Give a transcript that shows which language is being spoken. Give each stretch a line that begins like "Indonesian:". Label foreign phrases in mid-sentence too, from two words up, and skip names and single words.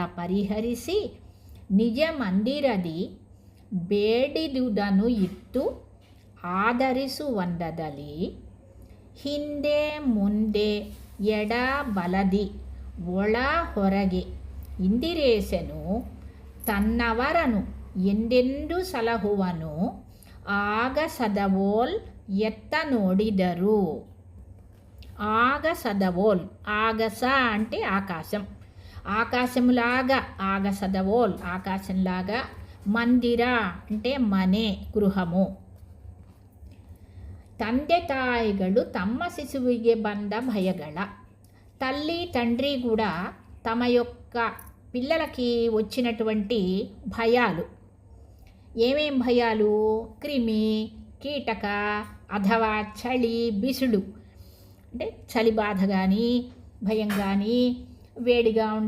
Kannada: ಪರಿಹರಿಸಿ ನಿಜ ಮಂದಿರದಿ ಬೇಡಿದುದನ್ನು ಇತ್ತು ಆಧರಿಸುವಂದದಲ್ಲಿ ಹಿಂದೆ ಮುಂದೆ ಎಡ ಬಲದಿ ಒಳ ಹೊರಗೆ ಇಂದಿರೇಸನು ತನ್ನವರನು ಎಂದೆಂದು ಸಲಹುವನು ಆಗ ಸದವೋಲ್ ಎತ್ತ ನೋಡಿದರು.
Telugu: ఆగ సదవోల్, ఆగస అంటే ఆకాశం, ఆకాశములాగా ఆగ సదవోల్ ఆకాశంలాగా, మందిర అంటే మనే గృహము.
Kannada: ತಂದೆ ತಾಯಿಗಳು ತಮ್ಮ ಶಿಶುವಿಗೆ ಬಂದ ಭಯಗಳ,
Telugu: తల్లి తండ్రి కూడా తమ యొక్క పిల్లలకి వచ్చినటువంటి భయాలు. ఏమేం భయాలు? క్రిమి, కీటక, అథవా చలి, బిసుడు అంటే చలి బాధ కానీ భయం కానీ, వేడిగా ఉండి